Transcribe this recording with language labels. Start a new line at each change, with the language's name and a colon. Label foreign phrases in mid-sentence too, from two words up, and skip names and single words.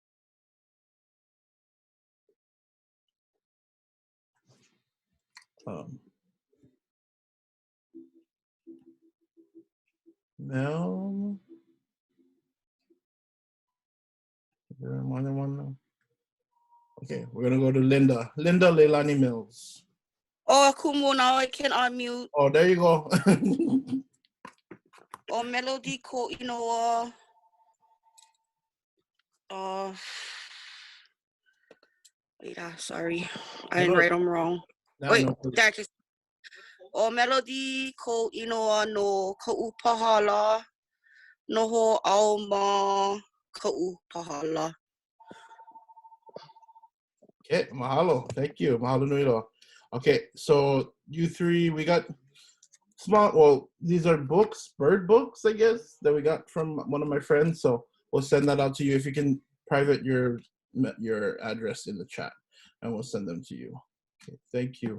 English: Mel. Is there more than one now? Okay, we're gonna go to Linda. Linda Leilani Mills. Oh, kumu now I can unmute. Oh, there you go.
Hawaiian: Oh, melody ko inoa.
English: Wait, sorry, I didn't write them wrong. Wait, that just.
Hawaiian: Oh, melody ko inoa no kāʻUpahala noho au ma kāʻUpahala.
English: Okay, mahalo. Thank you.
Hawaiian: Mahalo nui loa.
English: Okay, so you three, we got small, well, these are books, bird books, I guess, that we got from one of my friends. So we'll send that out to you. If you can private your address in the chat and we'll send them to you. Okay, thank you.